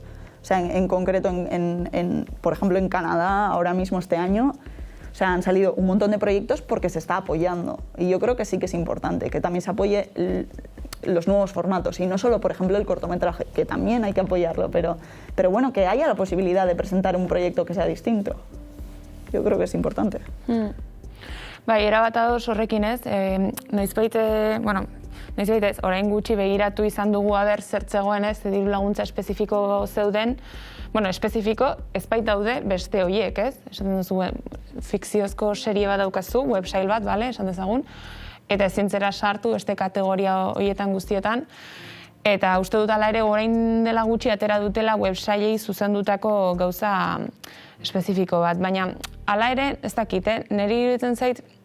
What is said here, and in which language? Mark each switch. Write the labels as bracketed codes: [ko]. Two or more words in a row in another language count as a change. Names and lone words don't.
[es] O sea, en concreto, por ejemplo, en Canadá, ahora mismo este año, o sea, han salido un montón de proyectos porque se está apoyando. Y yo creo que sí que es importante que también se apoye los nuevos formatos y no solo, por ejemplo, el cortometraje, que también hay que apoyarlo, pero bueno, que haya la posibilidad de presentar un proyecto que sea distinto. Yo creo que es importante. [eu] Bai, erabat ados horrekin ez, noizbait ez, orain gutxi begiratu izan dugu aber zertzegoen ez, diru laguntza espezifiko zeuden, espezifiko ez bait daude beste horiek ez, esaten duzu fikziozko serie bat daukazu, websail bat, esan dezagun, eta ezintzera sartu beste kategoria horietan guztietan, eta uste dut ala ere orain dela gutxi atera dutela websailei zuzendutako gauza espezifiko bat, baina hala ere ez dakit, niri iruditzen zait